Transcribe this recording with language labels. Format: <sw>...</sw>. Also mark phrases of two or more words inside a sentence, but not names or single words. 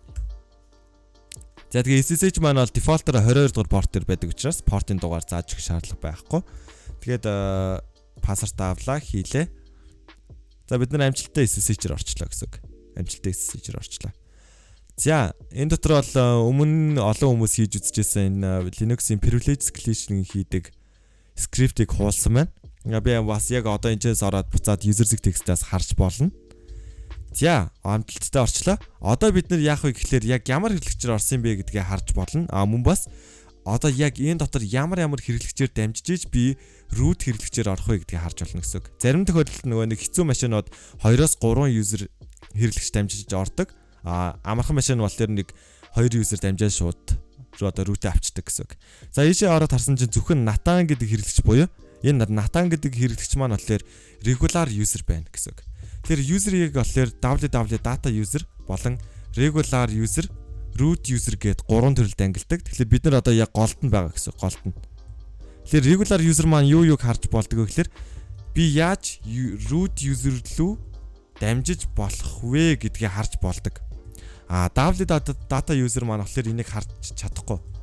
<mn>За тэгээ SSH маань бол дефолтоор 22 дугаар порт дээр байдаг учраас портын дугаар зааж өгөх шаардлага байхгүй. Тэгээд пассворд авлаа хийлээ. За бид нар амжилттай SSH-ээр орчлоо гэсэн үг. За энэ дотор бол өмнө олон хүмүүс хийж үзчихсэн энэ Linux-ийн</mn> <en>privilege escalation</en> <mn>хийдэг скриптийг хуулсан байна. Би бас яг одоо энэчээс ороод буцаад user.txt-аас харж болно. За амжилттай орчлоо. Одоо бид нар яах вэ гэхлээр яг ямар хэрэглэгчээр орсон бэ гэдгээ харж болно. Мөн бас одоо яг энэ дотор ямар хэрэглэгчээр дамжиж би root хэрэглэгчээр орох вэ гэдгийг харж болно гэсэн үг. Зарим тохиолдолд нөгөө нэг хэцүү машинууд 2-3 user хэрэглэгч дамжиж ордог. Амархан машин бол тэр нэг 2 user дамжаад шууд одоо root авчдаг гэсэн үг. За ийшээ ороод харсан чинь зөвхөн Nathan гэдэг хэрэглэгч буюу энэ Nathan гэдэг хэрэглэгч маань болохоор</mn> <en>regular user</en> <mn>байна гэсэн үг. Тэр user-ийг болохоор</mn> <en>www data user</en> <mn>болон</mn> <en>regular user, root user</en> <mn>гэд 3 төрөлд ангилдаг. Тэгэхээр бид нар одоо яг голд нь байгаа гэсэн голд нь. Тэгэхээр</mn> <en>regular user</en> <mn>маань юуг харж болдог вэ гэхээр би яаж</mn> <en>root user</en> <mn>рүү дамжиж болох вэ гэдгийг харж болдог.</mn> <en>www data user</en> <mn>маань болохоор энийг харж чадахгүй.</mn>